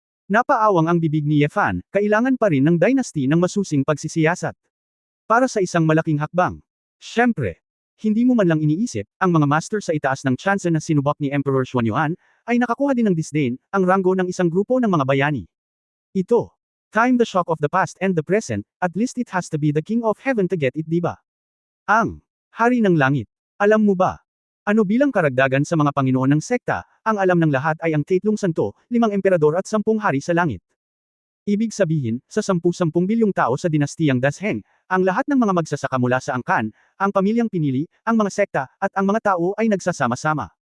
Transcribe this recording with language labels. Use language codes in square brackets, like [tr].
[tl] Napaawang ang bibig ni Ye Fan, kailangan pa rin ng dynasty ng masusing pagsisiyasat. Para sa isang malaking hakbang. Siyempre, hindi mo man lang iniisip, ang mga master sa itaas ng Chanzen na sinubak ni Emperor Xuanyuan, ay nakakuha din ng disdain, ang ranggo ng isang grupo ng mga bayani. Ito. [en] Time the shock of the past and the present, at least it has to be the king of heaven to get it, diba? [tl] Ang hari ng langit. Alam mo ba? Ano bilang karagdagan sa mga panginoon ng sekta, ang alam ng lahat ay ang 3 santo, 5 emperador at 10 hari sa langit. Ibig sabihin, sa 10 bilyong tao sa dinastiyang Dasheng, ang lahat ng mga magsasaka mula sa angkan, ang pamilyang pinili, ang mga sekta, at ang mga tao ay nagsasama-sama.